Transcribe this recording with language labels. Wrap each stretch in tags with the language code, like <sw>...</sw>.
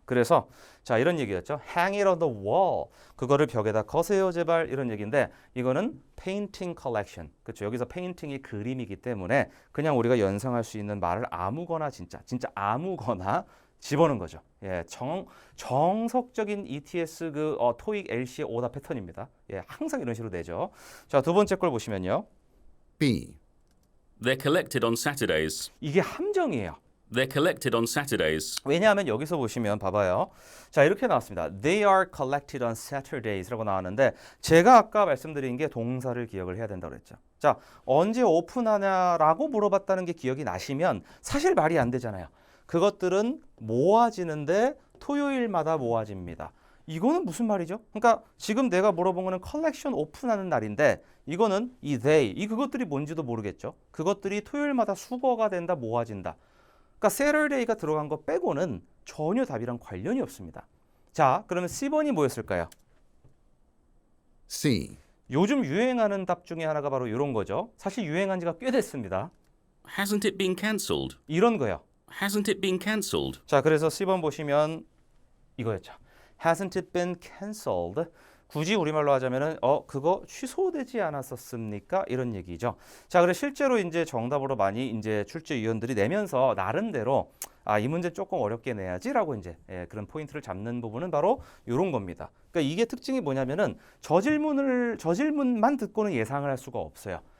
<ko>그래서 자, 이런 얘기였죠.</ko> <en>hang it on the wall,</en> <ko>그거를 벽에다 거세요 제발, 이런 얘기인데 이거는</ko> <en>painting collection.</en> <ko>그렇죠? 여기서 painting이 그림이기 때문에 그냥 우리가 연상할 수 있는 말을 아무거나 진짜 아무거나 집어넣은 거죠. 예, 정석적인 ETS 그 토익 LC의 오답 패턴입니다. 예, 항상 이런 식으로 되죠. 자, 두 번째 걸 보시면요.</ko> <en>B. They're collected on Saturdays.</en> <ko>이게 함정이에요.</ko> <en>They're collected on Saturdays.</en> <ko>왜냐하면 여기서 보시면 봐봐요. 자, 이렇게 나왔습니다.</ko> <en>They are collected on Saturdays</en> <ko>라고 나왔는데 제가 아까 말씀드린 게 동사를 기억을 해야 된다고 그랬죠. 자, 언제 오픈하냐라고 물어봤다는 게 기억이 나시면 사실 말이 안 되잖아요. 그것들은 모아지는데 토요일마다 모아집니다. 이거는 무슨 말이죠? 그러니까 지금 내가 물어본 거는 컬렉션 오픈하는 날인데 이거는 이 they, 그것들이 뭔지도 모르겠죠. 그것들이 토요일마다 수거가 된다, 모아진다. 그러니까 Saturday가 들어간 거 빼고는 전혀 답이랑 관련이 없습니다. 자, 그러면 C번이 뭐였을까요? C. 요즘 유행하는 답 중에 하나가 바로 이런 거죠. 사실 유행한 지가 꽤 됐습니다.</ko> <en>Hasn't it been cancelled?</en> <ko>이런 거요.</ko> <en>Hasn't it been cancelled?</en> <ko>자, 그래서 C번 보시면 이거였죠.</ko> <en>Hasn't it been cancelled?</en> <ko>굳이 우리말로 하자면은 그거 취소되지 않았었습니까? 이런 얘기죠. 자, 그래서 실제로 이제 정답으로 많이 이제 출제위원들이 내면서 나름대로 이 문제 조금 어렵게 내야지라고 이제 그런 포인트를 잡는 부분은 바로 이런 겁니다. 그러니까 이게 특징이 뭐냐면은 저 질문만 듣고는 예상을 할 수가 없어요.</ko>